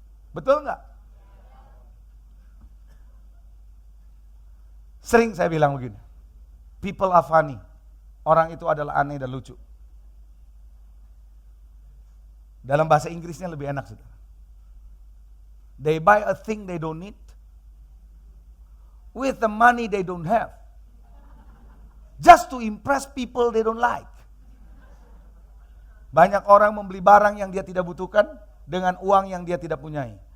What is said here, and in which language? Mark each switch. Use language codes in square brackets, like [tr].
[id] Betul nggak? Sering saya bilang begini. [en] People are funny. [id] Orang itu adalah aneh dan lucu. Dalam bahasa Inggrisnya lebih enak, saudara. [en] They buy a thing they don't need with the money they don't have. Just to impress people they don't like. [id] Banyak orang membeli barang yang dia tidak butuhkan dengan uang yang dia tidak punyai.